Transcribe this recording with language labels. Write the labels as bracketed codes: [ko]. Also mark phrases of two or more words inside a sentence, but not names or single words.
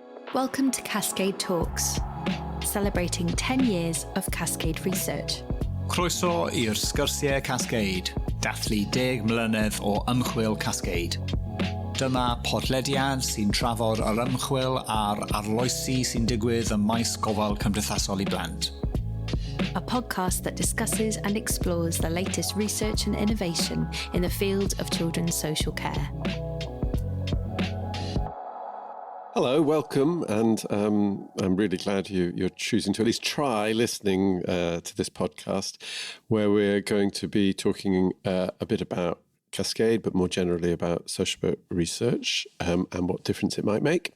[en] Welcome to Cascade Talks, celebrating 10 years of Cascade research. [cy] Croeso i'r sgyrsiau Cascade, dathlu 10 mlynedd o ymchwil Cascade. Dyma podlediad sy'n trafod yr ymchwil a'r arloesi sy'n digwydd ym maes gofal cymdeithasol I blant. [en] A podcast that discusses and explores the latest research and innovation in the field of children's social care. Hello, welcome, and I'm really glad you're choosing to at least try listening to this podcast, where we're going to be talking a bit about Cascade, but more generally about social work research and what difference it might make.